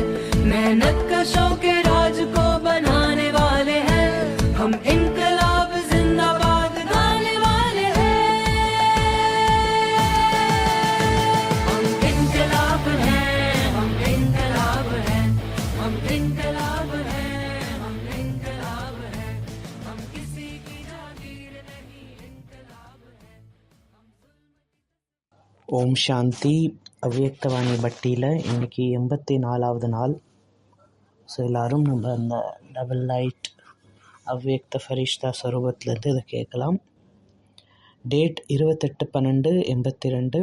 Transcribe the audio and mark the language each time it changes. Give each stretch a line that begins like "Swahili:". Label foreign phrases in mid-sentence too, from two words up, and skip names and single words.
Hindi: मेहनत का शौक राज को बनाने वाले हैं, हम इनकलाब जिंदाबाद गाने वाले हैं। हम इनकलाब हैं, हम इनकलाब हैं, हम इनकलाब हैं, हम इनकलाब हैं। हम किसी की जागीर नहीं, इनकलाब हैं।
Tamil: ஓம் சாந்தி. அவ்வியக்தவாணி பட்டியில் இன்றைக்கி 84வது நாள். ஸோ எல்லோரும் நம்ம அந்த
English: double light
Hindi: अव्यक्त फ़रिश्ता
Tamil: ஸ்வரூபத்திலேருந்து இதை கேட்கலாம். டேட் 28/12/82.